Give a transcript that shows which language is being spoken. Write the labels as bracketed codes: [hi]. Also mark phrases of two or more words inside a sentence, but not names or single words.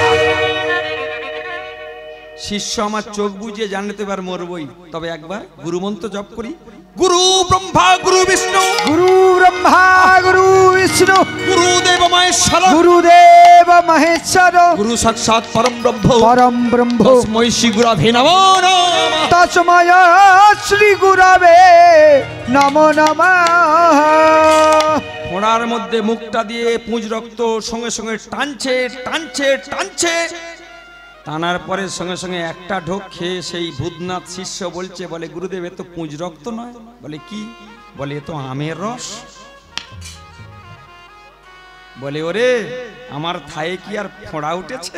[bn] শিষ্য আমার চোখ বুঝিয়ে জানলে তো এবার মরবই। তবে একবার গুরুমন্ত্র জপ করি। [sa] গুরু ব্রহ্মা গুরু বিষ্ণু, গুরু ব্রহ্মা গুরু বিষ্ণু, গুরুদেব মহেশ্বর, গুরুদেব মহেশ্বর গুরু সাক্ষাৎ পরম ব্রহ্ম পরম ব্রহ্ম তস্मै শ্রী গুরবে নমো নমঃ। তস্ময় শ্রী গুরবে নমো নমঃ। [bn] ফোঁড়ার মধ্যে মুখটা দিয়ে পুঁজ রক্ত সঙ্গে সঙ্গে টানছে টানছে টানছে, টানার পরে সঙ্গে সঙ্গে একটা ঢোক খেয়ে সেই ভূতনাথ শিষ্য বলছে, বলে গুরুদেব এ তো পুঁজ রক্ত নয়। বলে কি? বলে এ তো আমের রস। বলে ওরে আমার থায়ে কি আর ফোঁড়া উঠেছে?